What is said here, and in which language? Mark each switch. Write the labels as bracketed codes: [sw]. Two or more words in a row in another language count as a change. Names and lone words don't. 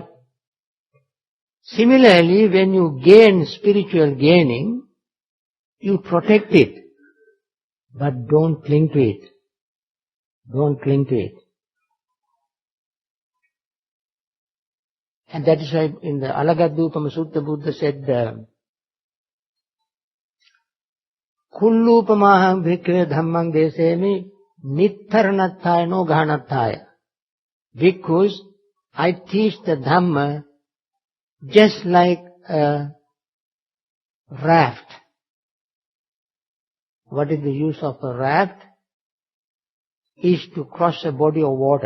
[en] Similarly, when you gain spiritual gaining, you protect it, but don't cling to it. Don't cling to it. And that is why in the Alagadupama Sutta Buddha said, [pi] Kullupamaham bhikkhave dhammang desemi nittaranathaya no ghanathaya. [en] Bhikkhus, I teach the dhamma just like a raft what is the use of a raft? Is to cross a body of water.